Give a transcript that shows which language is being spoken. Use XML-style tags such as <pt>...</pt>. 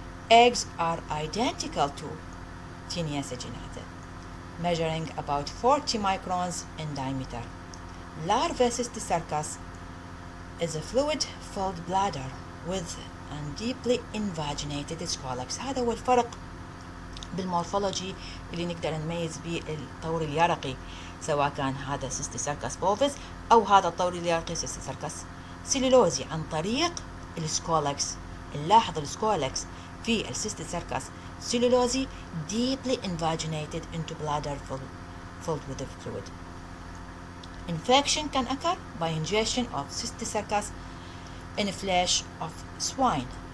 <en>Eggs are identical to Taenia saginata, measuring about 40 microns in diameter. Larva cysticercus is a fluid-filled bladder with a deeply invaginated scolex.</en> <ar>هذا هو الفرق بالمورفولوجي اللي نقدر نميز به الطور اليرقي، سواء كان هذا cysticercus bovis أو هذا الطور اليرقي cysticercus cellulosae، عن طريق السكولكس. نلاحظ السكولكس في cysticercus cellulosae</ar> <en>deeply invaginated into bladder filled with the fluid. Infection can occur by ingestion of cysticercus in flesh of swine.</en>